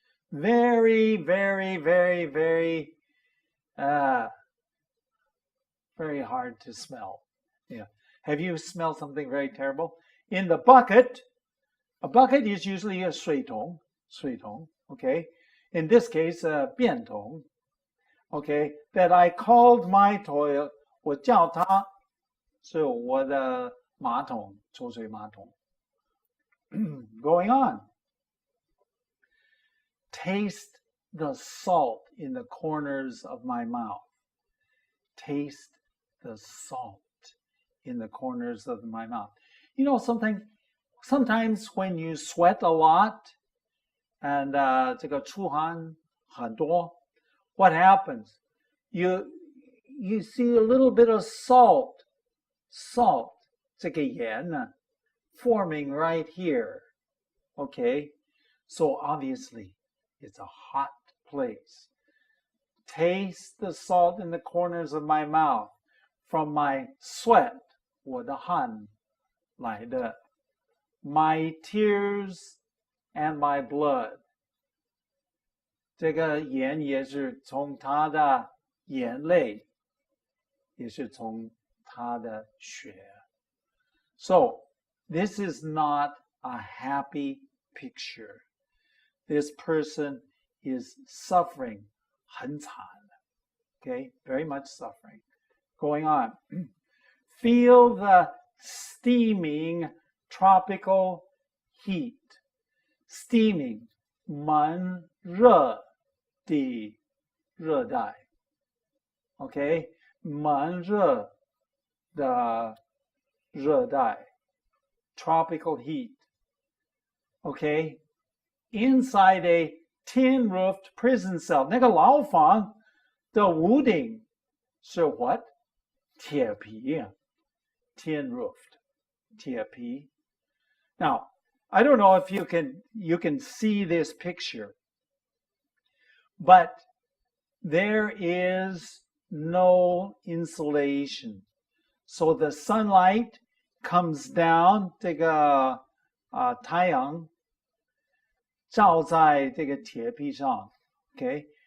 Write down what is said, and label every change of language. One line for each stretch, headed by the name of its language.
English: Very, very, very, very, very hard to smell. Yeah. Have you smelled something very terrible? In the bucket, a bucket is usually a 水桶, 水桶, okay? In this case, a 便桶, okay? That I called my toilet,
Chinese: 我叫它是我的马桶, 抽水马桶.
English: Going on. Taste the salt in the corners of my mouth. Taste the salt in the corners of my mouth. You know something? Sometimes when you sweat a lot and
Chinese: 这个出汗很多,
English: what happens? You see a little bit of salt,
Chinese: 这个盐呢,
English: forming right here. Okay? So obviously, it's a hot place. Taste the salt in the corners of my mouth from my sweat,
Chinese: 我的汗来的.
English: My tears and my blood.
Chinese: 这个盐也是从他的眼泪，也是从他的血.
English: So, this is not a happy picture. This person is suffering,
Chinese: 很惨.
English: Okay, very much suffering. Going on. Feel the steaming tropical heat. Steaming,
Chinese: 蛮热的热带.
English: Okay, 蛮热的热带. Tropical heat. Okay, inside a tin-roofed prison cell.
Chinese: 那个牢房的屋顶是
English: what?
Chinese: 铁皮.
English: Tin-roofed.
Chinese: 铁皮.
English: Now, I don't know if you can see this picture, but there is no insulation. So the sunlight comes down,
Chinese: 这个太阳照在这个铁皮上, okay?